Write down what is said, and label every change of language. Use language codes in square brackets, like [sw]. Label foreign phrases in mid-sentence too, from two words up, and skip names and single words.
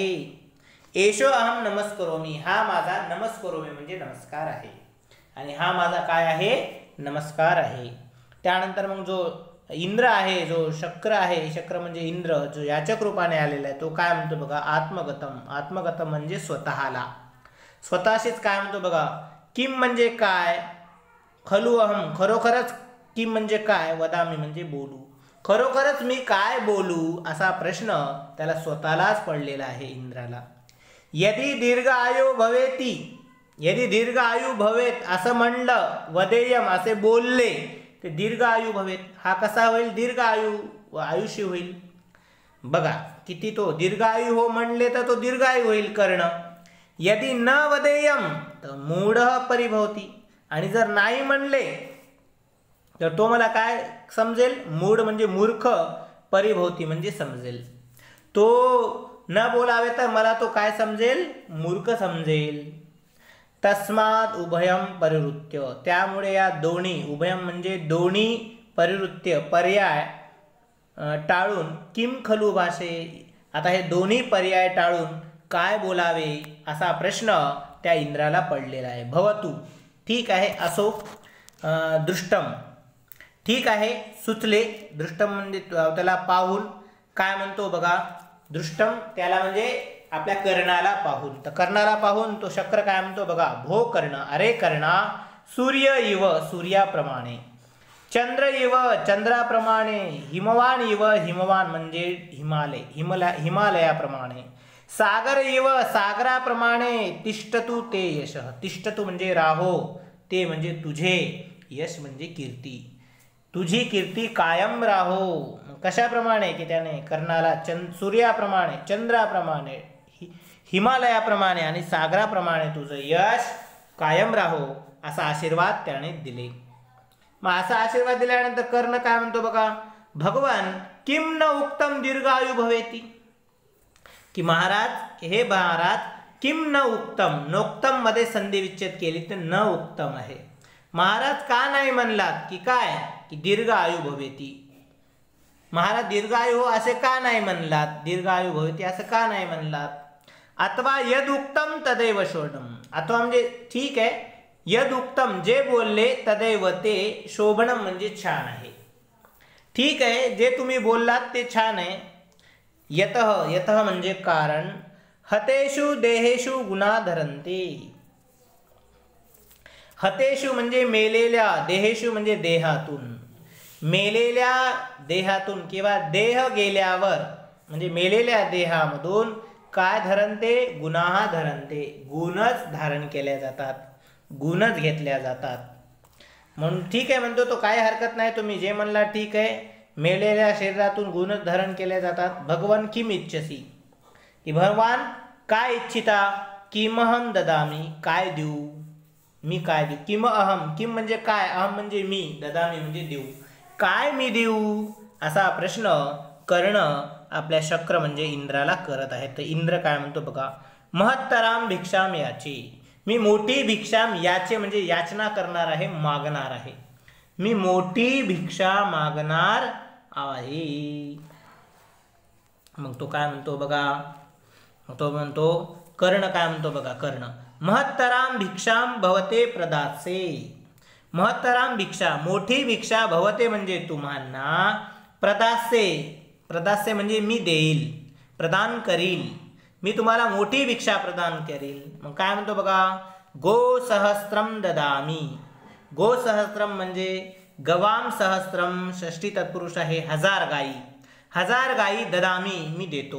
[sa] एषो अहम नमस्करोमी, [mr] हा माझा नमस्करोमी म्हणजे नमस्कार आहे, आणि हा माझा काय आहे, नमस्कार आहे. त्यानंतर मग जो इंद्र आहे, जो शक्र आहे, शक्र म्हणजे इंद्र, जो याचक रूपाने आलेला आहे, तो काय म्हणतो बघा, आत्मगतम, आत्मगतम म्हणजे स्वतःला, स्वतःशीच काय म्हणतो बघा, किम म्हणजे काय, [sa] खलु अहम, [mr] खरोखरच, किम म्हणजे काय, वदामी म्हणजे बोलू, खरोखरच मी काय बोलू, असा प्रश्न त्याला स्वतःलाच पडलेला आहे इंद्राला. [sa] यदि दीर्घ आयु भवेती, यदि दीर्घ आयु भवेत [mr] असं म्हणलं, वदेयम असे बोलले, ते [sa] दीर्घ आयु भवेत, [mr] हा कसा होईल, दीर्घ आयुष्य होईल. बघा किती तो दीर्घ आयु हो म्हणले तर तो दीर्घ आयु होईल कर्ण. [sa] यदि न वदेयम [mr] तर [sa] मूढ परिभवती, [mr] आणि जर नाही म्हणले तर तो मला काय समजेल, मूढ म्हणजे मूर्ख, परिभवती म्हणजे समजेल, तो न बोलावे तर मला तो काय समजेल, मूर्ख समजेल. [sa] तस्माद उभयम परिवृत्य, [mr] त्यामुळे या दोन्ही, उभयम म्हणजे दोन्ही, परिवृत्य पर्याय टाळून, [sa] किम खलु भाषे, [mr] आता हे दोन्ही पर्याय टाळून काय बोलावे असा प्रश्न त्या इंद्राला पडलेला आहे. भवतु, ठीक आहे, असो, दृष्टम, ठीक आहे, सुचले, दृष्टम म्हणजे त्याला पाहून, काय म्हणतो बघा, दृष्टम त्याला म्हणजे आपल्या कर्णाला पाहून, तर कर्णाला पाहून तो शक्र काय म्हणतो बघा, [sa] भो कर्ण, [mr] अरे कर्णा, [sa] सूर्य इव, [mr] सूर्याप्रमाणे, [sa] चंद्र इव, [mr] चंद्राप्रमाणे, [sa] हिमवान इव, [mr] हिमवान म्हणजे हिमालयाप्रमाणे, [sa] सागर इव, [mr] सागराप्रमाणे, [sa] तिष्ठतु ते यश, [mr] तिष्ठतु म्हणजे राहो, ते म्हणजे तुझे, यश म्हणजे कीर्ती, तुझी कीर्ती कायम राहो. कशाप्रमाणे, की त्याने कर्णाला सूर्याप्रमाणे, चंद्राप्रमाणे, हिमालयाप्रमाणे आणि सागराप्रमाणे तुझं यश कायम राहो असा आशीर्वाद त्याने दिले. मग असा आशीर्वाद दिल्यानंतर कर्ण काय म्हणतो बघा, [sa] भगवान किम न उक्तम दीर्घायु भवेती, [mr] की महाराज, हे महाराज, [sa] किम न उक्तम, [mr] नोक्तम मध्ये संधी विच्छेद केली तर [sa] न उक्तम [mr] आहे, महाराज का नाही म्हणलात, की काय, की [sa] दीर्घ आयु भवेती, [mr] महाराज दीर्घायु हो असे का नाही म्हणलात, [sa] दीर्घायु भवेती [mr] असं का नाही म्हणलात. [sa] अथवा यद उक्तम तदैव शोभनम, [mr] अथवा म्हणजे ठीक आहे, [sa] यद उक्तम [mr] जे बोलले, तदैव ते, शोभनम म्हणजे छान आहे, ठीक आहे, जे तुम्ही बोललात ते छान आहे. यतः, यतः म्हणजे कारण, [sa] हतेषु देहेषु गुणा धरन्ते, [mr] हतेषु म्हणजे मेलेल्या, देहेषु म्हणजे देहातून, मेलेल्या देहातून किंवा देह गेल्यावर म्हणजे मेलेल्या देहामधून काय धरन्ते, [sa] गुणाहा धरन्ते, [mr] गुणच धारण केल्या जातात, गुणच घेतल्या जातात. म्हणून ठीक आहे म्हणतो तो, काय हरकत नाही, तुम्ही जे म्हणला ठीक आहे, मेलेल्या शरीरातून गुणच धारण केले जातात. [sa] भगवान किम इच्छसी, [mr] की भगवान काय इच्छिता, [sa] किमहम ददामी, [mr] काय देऊ, मी काय देऊ, [sa] किम अहम, [mr] किम म्हणजे काय, अहम म्हणजे मी, ददामी म्हणजे देऊ, काय मी देऊ असा प्रश्न कर्ण आपल्या शक्र म्हणजे इंद्राला करत आहे. तर इंद्र काय म्हणतो बघा, [sa] महत्तराम भिक्षाम याची, [mr] मी मोठी भिक्षाम याचे म्हणजे याचना करणार आहे, मागणार आहे, मी मोठी भिक्षा मागणार आहे. मग तो काय म्हणतो बघा, तो म्हणतो कर्ण काय म्हणतो बघा, [sa] कर्ण महत्तराम भिक्षाम भवते प्रदासे, महत्तराम भिक्षा, [mr] मोठी भिक्षा, भवते म्हणजे तुम्हाला, प्रदासे, प्रदासे म्हणजे मी देईल, प्रदान करील, मी तुम्हाला मोठी भिक्षा प्रदान करील. मग काय म्हणतो बघा, [sa] गो सहस्त्रम ददामी, गो सहस्त्रम [mr] म्हणजे [sa] गवाम सहस्त्रम, [mr] षष्ठी तत्पुरुष आहे, 1000 गायी, 1000 गायी ददामी मी देतो.